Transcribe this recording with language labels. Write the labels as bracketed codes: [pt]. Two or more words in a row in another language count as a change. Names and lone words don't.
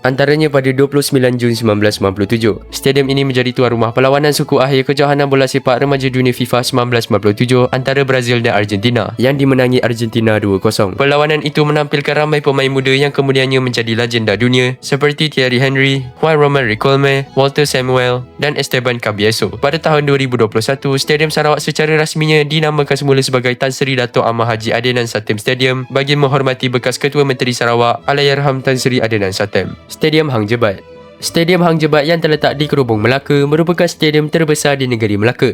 [ms] Antaranya pada 29 Jun 1997. Stadium ini menjadi tuan rumah perlawanan suku akhir kejohanan bola sepak remaja dunia FIFA 1997 antara Brazil dan Argentina yang dimenangi Argentina 2-0. Perlawanan itu menampilkan ramai pemain muda yang kemudiannya menjadi legenda dunia seperti Thierry Henry, Juan Román Riquelme, Walter Samuel dan Esteban Caballero. Pada tahun 2021, Stadium Sarawak secara rasminya dinamakan semula sebagai Tan Sri Dato' Ahmad Haji Adenan Satem Stadium bagi menghormati bekas Ketua Menteri Sarawak Allahyarham Tan Sri Adenan Satem. Stadium Hang Jebat. Stadium Hang Jebat yang terletak di Kerubung Melaka merupakan stadium terbesar di negeri Melaka.